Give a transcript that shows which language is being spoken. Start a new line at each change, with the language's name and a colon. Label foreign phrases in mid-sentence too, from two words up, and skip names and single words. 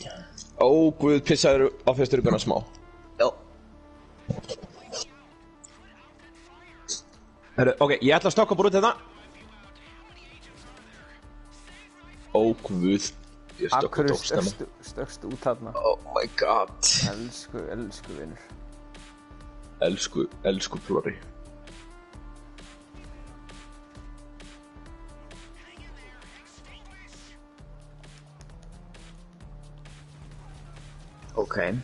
Icelandic: Ó, guð, pissaður á fjarstýringuna smá. Já. Herru, ok, ég ætla að stokka bara út þetta. Ó, guð. Ég stokka tókst stökkst út þarna.
English: Oh my god.
Icelandic: Elsku vinur. Elsku Flori. Ok.